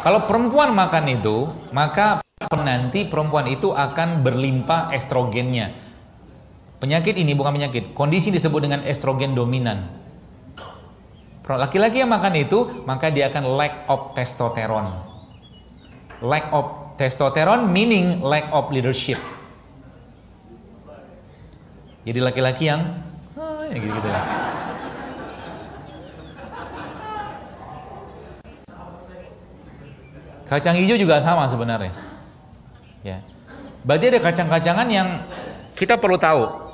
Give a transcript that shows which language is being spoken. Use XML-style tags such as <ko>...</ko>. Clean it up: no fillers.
<id>Kalau perempuan makan itu, maka nanti perempuan itu akan berlimpah estrogennya. Penyakit ini bukan penyakit, kondisi disebut dengan estrogen dominan. Laki-laki yang makan itu, maka dia akan</id> <en>lack of testosterone. Lack of testosterone meaning lack of leadership.</en> <id>Jadi laki-laki yang gitu-gitu lah. Kacang hijau juga sama sebenarnya. Ya. Berarti ada kacang-kacangan yang kita perlu tahu.</id>